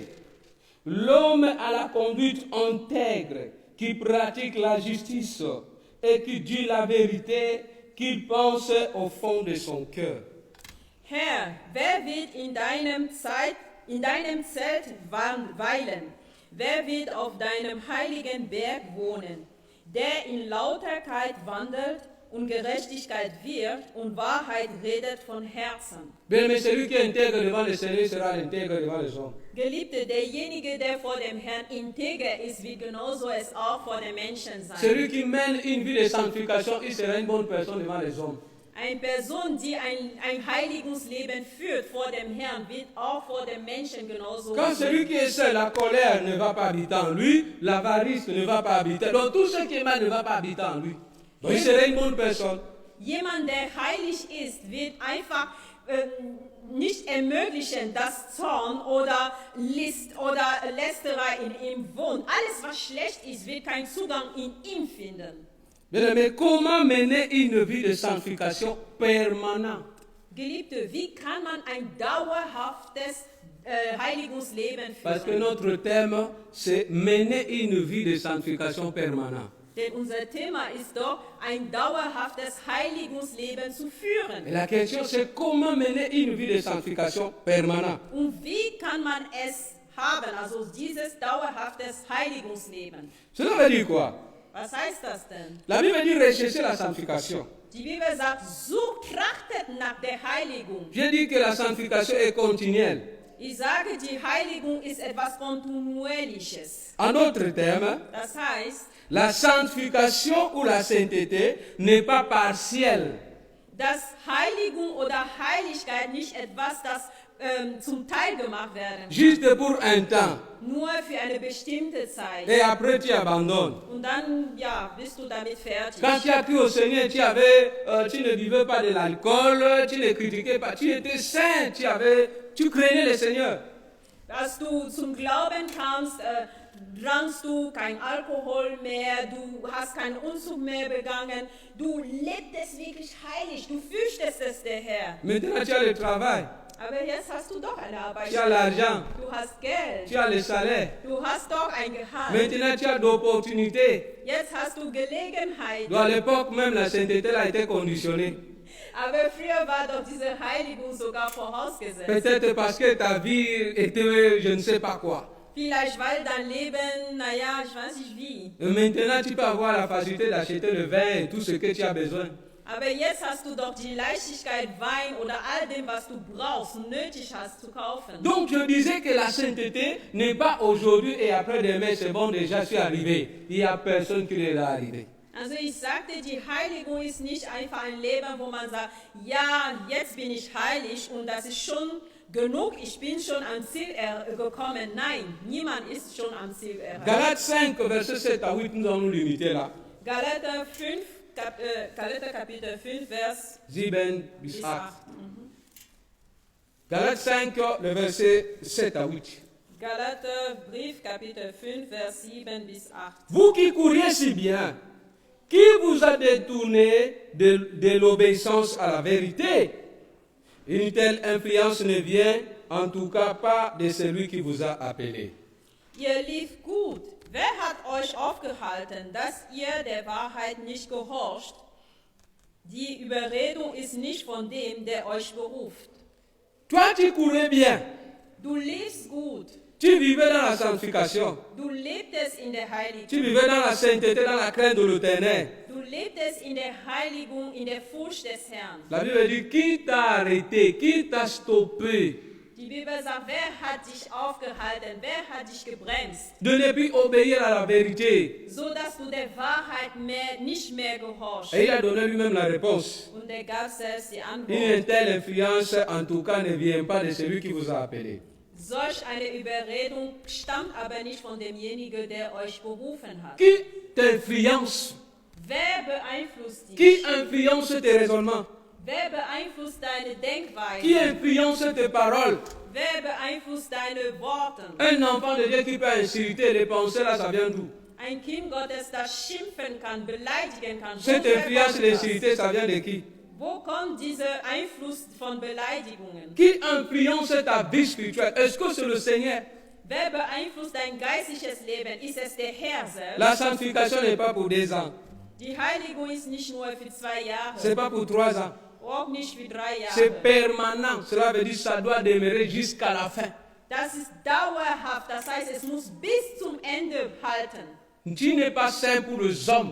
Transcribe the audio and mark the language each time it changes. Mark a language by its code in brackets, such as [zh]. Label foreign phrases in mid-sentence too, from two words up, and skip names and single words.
[fr] L'homme à la conduite intègre, qui pratique la justice et qui dit la vérité, qui pense au fond de son cœur. [de] Herr, wer wird in deinem Zelt weilen? Wer wird auf deinem heiligen Berg wohnen? Der in Lauterkeit wandelt und Gerechtigkeit wirkt und Wahrheit redet von Herzen. [fr] Bien-aimé, celui qui est intègre devant le Seigneur sera intègre devant les hommes. [de] Geliebte, derjenige, der vor dem Herrn integer ist, wird genauso es auch vor den Menschen sein. [fr] Celui qui mène une vie de sanctification, il sera une bonne personne devant les hommes. [de] Eine Person, die ein Heiligungsleben führt vor dem Herrn, wird auch vor den Menschen genauso [fr] Quand celui qui est seul, la colère ne va pas habiter en lui, l'avarice ne va pas habiter. Donc tout ce qui est mal ne va pas habiter en lui. Donc il sera une bonne personne. [de] Jemand, der heilig ist, wird einfach nicht ermöglichen, dass Zorn oder List oder Lästerei in ihm wohnt. Alles, was schlecht ist, wird keinen Zugang in ihm finden. [fr] Mais comment mener une vie de sanctification permanente? [de] Geliebte, wie kann man ein dauerhaftes Heiligungsleben [fr] Parce que [de] führen? [fr] notre thème, c'est mener une vie de sanctification permanente. [de] Denn unser Thema ist doch, ein dauerhaftes Heiligungsleben zu führen. [fr] Et la question, c'est comment mener une vie de sanctification permanente? [de] Und wie kann man es haben, also dieses dauerhaftes Heiligungsleben? [fr] Cela veut dire quoi? [de] Was heißt das denn? [fr] La Bible dit rechercher la sanctification. [de] Die Bibel sagt, sucht, trachtet nach der Heiligung. [fr] Je dis que la sanctification est continuelle. [de] Ich sage, die Heiligung ist etwas Kontinuierliches. [fr] En d'autres termes, [de] Das heißt, [fr] la sanctification ou la sainteté n'est pas partielle. [de] dass Heiligung oder Heiligkeit nicht etwas, das zum Teil gemacht werden kann. [fr] Juste pour un temps. [de] Nur für eine bestimmte Zeit. [fr] Et après, tu abandonnes. [de] Und dann, ja, bist du damit fertig. [fr] Quand tu as cru au Seigneur, tu ne buvais pas de l'alcool, tu ne critiquais pas, tu étais saint, tu craignais le Seigneur. [de] Als du zum Glauben kamst, drankst du kein Alkohol mehr, du hast keinen Unzug mehr begangen, du lebtest wirklich heilig, du fürchtest der Herr. [fr] Maintenant, tu as le travail, [de] Aber jetzt hast du doch eine Arbeit. [fr] tu as l'argent, [de] Du hast Geld. [fr] tu as le salaire. [de] Du hast doch ein Gehalt. [fr] Maintenant, tu as d'opportunités. [de] Jetzt hast du Gelegenheit. [fr] Donc, à l'époque, même la sainteté a été conditionnée. [de] Aber früher war doch diese Heiligung sogar vorausgesetzt. [fr] Peut-être parce que ta vie était je ne sais pas quoi. [de] Vielleicht weil dein Leben, naja, ich weiß nicht wie. [fr] Et maintenant, tu peux avoir la facilité d'acheter le vin et tout ce que tu as besoin. [de] Aber jetzt hast du doch die Leichtigkeit, Wein oder all dem, was du brauchst, nötig hast zu kaufen. [fr] Donc je disais que la sainteté n'est pas aujourd'hui et après-demain, c'est bon, déjà je suis arrivé. Il n'y a personne qui n'est là arrivé. [de] Also ich sagte, die Heiligung ist nicht einfach ein Leben, wo man sagt, ja, jetzt bin ich heilig und das ist schon genug, ich bin schon ans Ziel gekommen. Nein, niemand ist schon ans Ziel erreicht. [fr] Galates 5, verset 7 à 8, nous allons nous limiter là. [de] Galater Kapitel 5, Vers 7 bis 8. 8. [fr] Galates 5, le verset 7 à 8. [de] Galater Brief, Kapitel 5, Vers 7 bis 8. [fr] Vous qui couriez si bien, qui vous a détourné de l'obéissance à la vérité? Une telle influence ne vient en tout cas pas de celui qui vous a appelé. [de] Ihr lief gut. Wer hat euch aufgehalten, dass ihr der Wahrheit nicht gehorcht? Die Überredung ist nicht von dem, der euch beruft. [fr] Toi, tu courais bien. [de] Du liefst gut. [fr] Tu vivais dans la sanctification. [de] Du lebtest in der [fr] Tu [de] Heiligung. [fr] vivais dans la sainteté, dans la crainte de l'Éternel. [de] Du lebtest in der Heiligung, in der Furcht des Herrn. [fr] La Bible dit, qui t'a arrêté, qui t'a stoppé [de] Die Bibel sagt, wer hat dich aufgehalten, wer hat dich gebremst, [fr] de ne plus obéir à la vérité? [de] so dass du der Wahrheit nicht mehr gehorchst. [fr] Et il a donné lui-même la réponse. [de] Und er gab selbst die [fr] Une [de] Antwort. [fr] telle influence, en tout cas, ne vient pas de celui qui vous a appelé. [de] Solch eine Überredung stammt aber nicht von demjenigen, der euch berufen hat. [fr] Qui t'influence? [de] Wer beeinflusst dich? [fr] Qui influence tes raisonnements? [de] Wer beeinflusst deine [fr] Qui [de] Denkweise? [fr] influence tes paroles? [de] Wer beeinflusst deine Worte? [fr] Un enfant de Dieu qui peut insulter les pensées, là, ça vient d'où? [de] Ein Kind Gottes, das schimpfen kann, beleidigen kann. [fr] Cette [de] Woher [fr] influence [de] kommt [fr] de [de] das? [fr] l'hostilité, ça vient de qui? [de] Wo kommt dieser Einfluss von Beleidigungen? [fr] Qui influence ta vie spirituelle? Est-ce que c'est le Seigneur? [de] Wer beeinflusst dein geistliches Leben? Ist es der Herr selbst? [fr] La sanctification n'est pas pour 2 ans. [de] Die Heiligung ist nicht nur für 2 Jahre, [fr] C'est pas pour 3 ans. [de] auch nicht für 3 [fr] C'est [de] Jahre. [fr] permanent. Cela veut dire que ça doit demeurer jusqu'à la fin. [de] Das ist dauerhaft, das heißt, es muss bis zum Ende halten. [fr] Tu n'es pas saint pour les hommes,